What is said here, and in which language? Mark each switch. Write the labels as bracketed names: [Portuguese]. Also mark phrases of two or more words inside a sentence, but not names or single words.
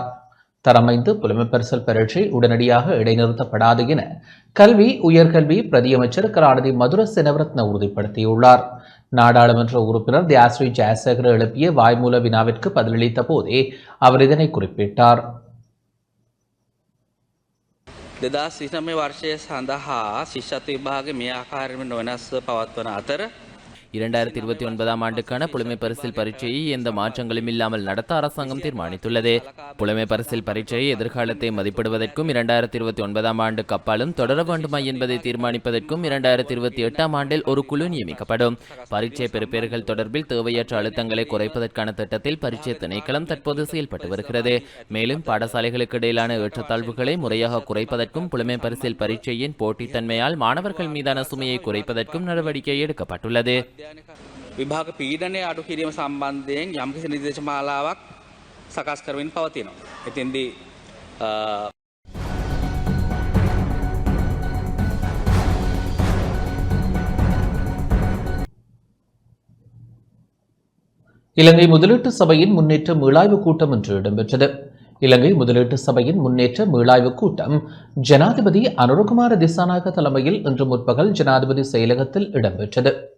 [Tamil] தரமைந்து புலமை பரிசில் பரீட்சை உடனடியாக இடைநிறுத்தப்படாது என கல்வி உயர்கல்வி பிரதியமைச்சர் கலாநிதி மதுர செனவரத்ன உறுதிப்படுத்தியுள்ளார். நாடாளுமன்ற உறுப்பினர் தியாஸ்ரீ ஜெயசேகர் எழுப்பிய வாய்மூல வினாவிற்கு பதிலளித்த போதே அவர் இதனை குறிப்பிட்டார். [Sinhala] 2029 වර්ෂය සඳහා ශිෂ්‍යත්ව විභාග මේ ආකාරයෙන්ම නොවෙනස්ව පවත්වන අතර [Tamil] 2029 ஆண்டுக்கான புலமை பரிசில் பரீட்சையை எந்த மாற்றங்களும் இல்லாமல் நடத்த அரசாங்கம் தீர்மானித்துள்ளது. புலமை பரிசில் பரீட்சையை எதிர்காலத்தை மதிப்பிடுவதற்கும் 2029 ஆண்டுக்கு அப்பாலும் தொடர வேண்டுமா என்பதை தீர்மானிப்பதற்கும் 2028 ஆண்டில் ஒரு குழு நியமிக்கப்படும். பரீட்சை பெறுபேறுகள் தொடர்பில் தேவையற்ற அழுத்தங்களை குறைப்பதற்கான திட்டத்தில் பரீட்சை திணைக்களம் தற்போது செயல்பட்டு வருகிறது. மேலும் பாடசாலைகளுக்கு இடையிலான ஏற்றத்தாழ்வுகளை முறையாக குறைப்பதற்கும் புலமை பரிசில் பரீட்சையின் போட்டித்தன்மையால் மாணவர்கள் மீதான சுமையை குறைப்பதற்கும் நடவடிக்கை எடுக்கப்பட்டுள்ளது. [Sinhala] විභාග පීඩනය අඩු කිරීම සම්බන්ධයෙන් යම්කිසි නිර්දේශ මාලාවක් සකස් කරමින් පවතිනවා. එතෙන්දී [Tamil] இலங்கை முதலீட்டு சபையின் முன்னேற்ற மீளாய்வு கூட்டம் இன்று இடம்பெற்றது. இலங்கை முதலீட்டு சபையின் முன்னேற்ற மீளாய்வு கூட்டம் ஜனாதிபதி அனுரகுமார திசாநாயக்க தலைமையில் இன்று முற்பகல் ஜனாதிபதி செயலகத்தில் இடம்பெற்றது.